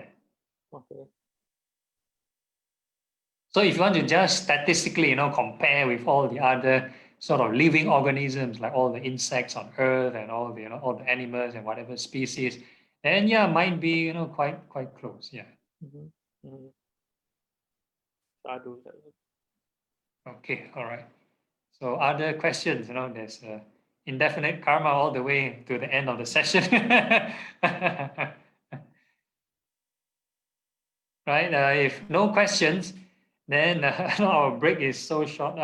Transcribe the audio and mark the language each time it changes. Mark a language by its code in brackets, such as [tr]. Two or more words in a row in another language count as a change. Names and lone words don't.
[en] Okay. So if you want to just statistically, compare with all the other sort of living organisms, like all the insects on Earth and all the, all the animals and whatever species, then yeah, might be quite close. Yeah. [pi] Mhm. Mhm. Sadhu, sadhu. [en] Okay. All right. So other questions? There's indefinite karma all the way to the end of the session. Right? If no questions, then our break is so short.